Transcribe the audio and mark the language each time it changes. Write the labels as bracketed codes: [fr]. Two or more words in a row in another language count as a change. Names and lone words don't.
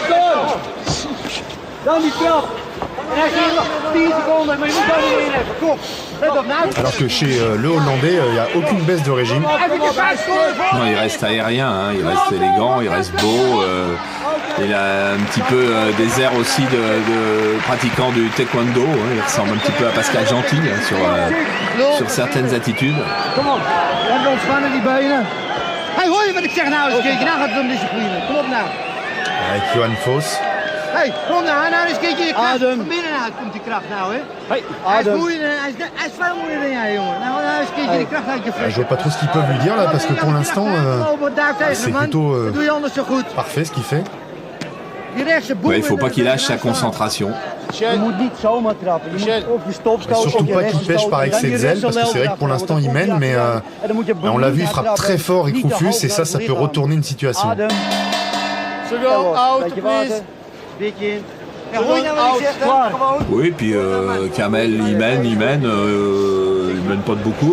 [fr] Alors que chez le Hollandais, il n'y a aucune baisse de régime. Non, il reste aérien, il reste élégant, il reste beau. Il a un petit peu des airs aussi de pratiquant du taekwondo. Il ressemble un petit peu à Pascal Gentil sur certaines attitudes. [nl] Kom op ontspannen die benen. Hey, hoor je wat ik zeg nou eens een keertje? Nou gaat het om discipline. Kom op nou. [fr] Avec Johan Foss. [nl] Hey, kom nou eens een keertje je kracht. Van binnenuit komt die kracht nou, hè? Hey, hij is moeier, hij is veel moeier dan jij, jongen. Nou eens een keertje die kracht uit je fles. [fr] Je vois pas trop ce qu'ils peuvent lui dire là, parce que pour l'instant, c'est plutôt parfait ce qu'il fait. Ouais, il faut pas qu'il lâche sa concentration. [nl] Je moet niet zomaar trappen. Je moet op je stop stoten. [fr] Surtout pas qu'il pêche par excès de zèle, parce que c'est vrai que pour l'instant il mène, mais on l'a vu, il frappe très fort Rick Rufus, et ça peut retourner une situation. Oui, puis Kamel, il mène pas de beaucoup.